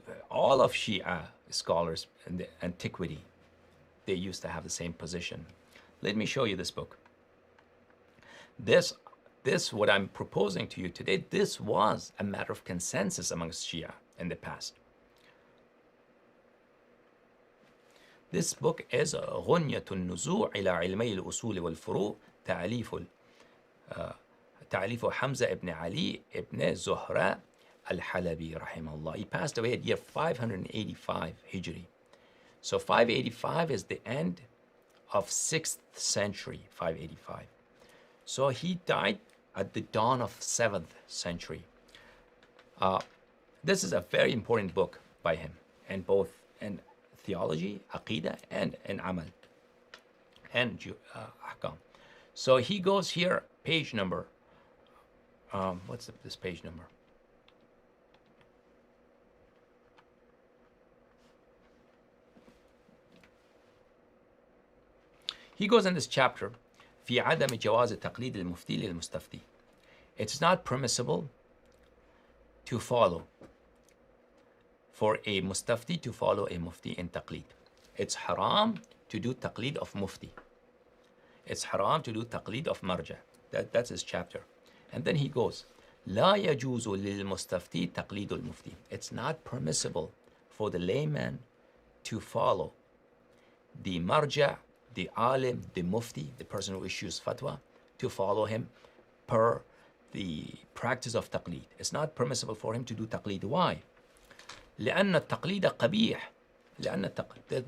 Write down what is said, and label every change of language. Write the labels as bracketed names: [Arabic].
[English] All of Shia scholars in the antiquity, they used to have the same position. Let me show you this book. This what I'm proposing to you today, this was a matter of consensus amongst Shia in the past. This book is [Arabic] غنية النزوع إلى علمي الأصول والفروع تعليف حمزة ibn Ali ibn Zuhra al-Halabi rahimahullah. [English] He passed away at year 585 Hijri. So 585 is the end of 6th century, 585. So he died at the dawn of 7th century. This is a very important book by him, and both in theology, aqidah, and in amal, and ahkam. So he goes here, page number, what's this page number? He goes in this chapter, [Arabic] في عدم جواز تقليد المفتي للمستفتي. [English] It's not permissible to follow, for a mustafti to follow a mufti in taqlid. It's haram to do taqlid of mufti. It's haram to do taqlid of marja. That's his chapter. And then he goes, [Arabic] لا يجوز للمستفتي تقليد المفتي. [English] It's not permissible for the layman to follow the marja, the alim, the mufti, the person who issues fatwa, to follow him per the practice of taqlid. It's not permissible for him to do taqlid. Why? [Arabic] لأن التقليد قبيح.